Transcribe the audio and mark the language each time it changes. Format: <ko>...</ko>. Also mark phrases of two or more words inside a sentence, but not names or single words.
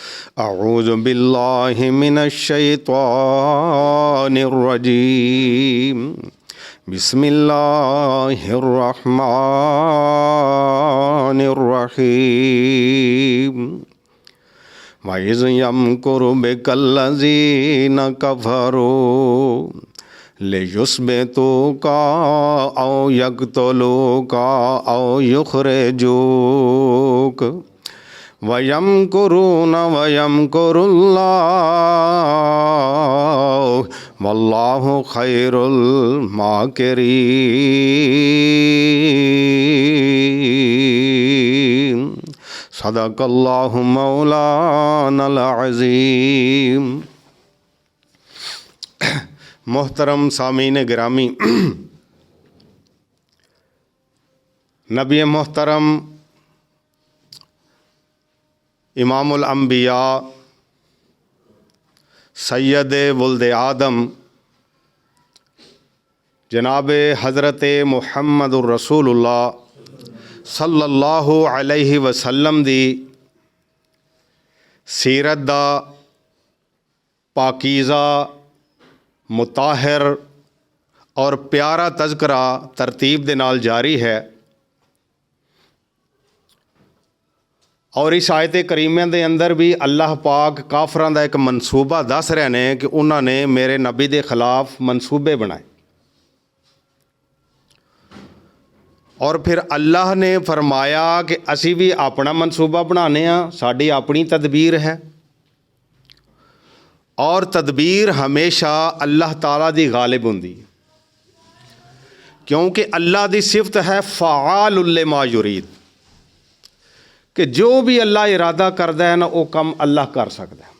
<ar>أعوذ بالله من الشيطان الرجيم. بسم الله الرحمن الرحيم. وإذ يمكر بك الذين كفروا ليثبتوك أو يقتلوك أو يخرجوك ويمكرون ويمكر الله والله خير الماكرين. صدق الله مولانا العظيم.</ar> <ur>محترم سامعین گرامی، نبی محترم امام الانبیاء</ur> <pa>ਸੱਯਦ ਵੁਲਦ ਆਦਮ ਜਨਾਬ ਹਜ਼ਰਤ ਮੁਹੰਮਦੁਰ</pa> <ar>رسول الله صلى الله عليه وسلم</ar> <pa>ਦੀ ਸੀਰਤ ਦਾ ਪਾਕੀਜ਼ਾ ਮੁਤਾਹਿਰ ਔਰ ਪਿਆਰਾ ਤਜ਼ਕਿਰਾ ਤਰਤੀਬ ਦੇ ਨਾਲ ਜਾਰੀ ਹੈ। ਔਰ ਇਸ ਆਇਤ ਕਰੀਮੇ ਦੇ ਅੰਦਰ ਭੀ ਅੱਲਾਹ ਪਾਕ ਕਾਫ਼ਰਾਂ ਦਾ ਏਕ ਮਨਸੂਬਾ ਦੱਸ ਰਹੇ ਨੇ ਕਿ ਉਨ੍ਹੋਂ ਨੇ ਮੇਰੇ ਨਬੀ ਦੇ ਖ਼ਿਲਾਫ਼ ਮਨਸੂਬੇ ਬਣਾਏ। ਔਰ ਫਿਰ ਅੱਲਾਹ ਨੇ ਫ਼ਰਮਾਇਆ ਕਿ ਅਸੀਂ ਭੀ ਅਪਣਾ ਮਨਸੂਬਾ ਬਣਾਨੇ ਆਂ, ਸਾਡੀ ਅਪਣੀ ਤਦਬੀਰ ਹੈ। ਔਰ ਤਦਬੀਰ ਹਮੇਸ਼ਾ ਅੱਲਾਹ ਤਾਲਾ ਦੀ ਗ਼ਾਲਿਬ ਹੁੰਦੀ ਹੈ, ਕਿਉਂਕਿ ਅੱਲਾਹ ਦੀ ਸਿਫ਼ਤ ਹੈ</pa> <ar>فعال لما يريد,</ar> <ur>کہ جو بھی اللہ ارادہ کرتا ہے نا وہ کام اللہ کر سکتا ہے.</ur>